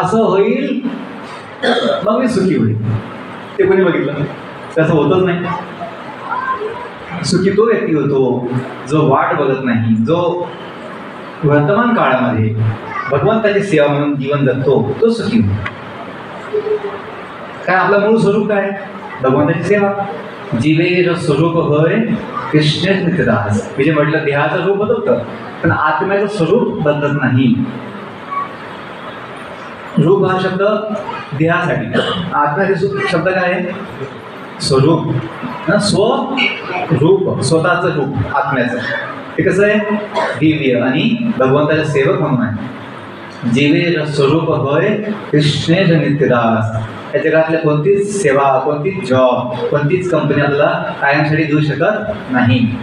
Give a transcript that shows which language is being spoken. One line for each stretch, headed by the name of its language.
Marathi: असं होईल मग मी सुखी होईल. ते कोणी बघितलं? तसं होतच नाही. सुखी तो व्यक्ती होतो जो वाट बघत नाही, जो वर्तमान काळामध्ये भगवंताची सेवा म्हणून जीवन जगतो, तो सुखी होतो. काय आपलं मूळ स्वरूप काय? भगवंताची सेवा.
Bangla: जीवेर स्वरूप होय कृष्ण नित्यदास.
Marathi: म्हणजे म्हटलं देहाचं रूप बदलतं पण आत्म्याचं स्वरूप बदलत नाही. रूप हा शब्द देहासाठी, आत्म्याचे शब्द काय आहे? स्वरूप. स्वरूप, स्वतःचं रूप आत्म्याचं. ते कसं आहे? दिव्य आणि भगवंताचे सेवक म्हणून आहे.
Bangla: जीवेर स्वरूप होय कृष्ण नित्यदास.
Marathi: या जगातल्या कोणतीच सेवा, कोणतीच जॉब, कोणतीच कंपनी आपल्याला कायमसाठी देऊ शकत नाही.